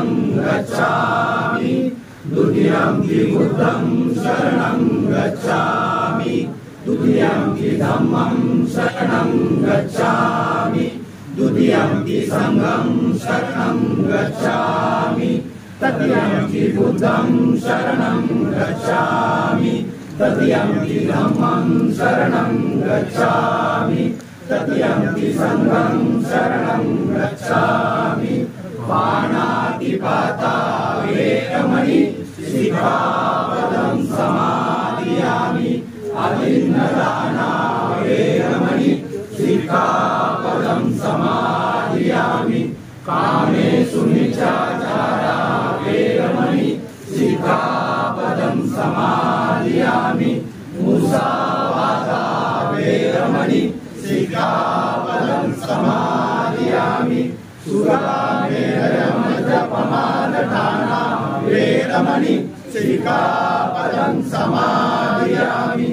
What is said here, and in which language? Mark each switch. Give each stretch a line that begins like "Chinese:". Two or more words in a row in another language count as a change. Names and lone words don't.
Pali: गच्छामि, द्वितीयंपि बुद्धं शरणं गच्छामि, द्वितीयंपि धम्मं शरणं गच्छामि, द्वितीयंपि संघं शरणं गच्छामि, तृतीयंपि बुद्धं शरणं गच्छामि, तृतीयंपि धम्मं शरणं गच्छामि, तृतीयंपि संघं शरणं गच्छामि। पाणातिपाता वेरमणि शिखापदं समादियामि, अभिन्नदाना वेरमणि शिखापदं समादियामि, कामेषु मिच्छाचारा वेरमणि शिखापदं समादियामि, मुसावादा वेरमणि शिखापदं समादियामि, सुरामेरयमद्यपमादठाना वेरमणि शिखापदं समादियामि।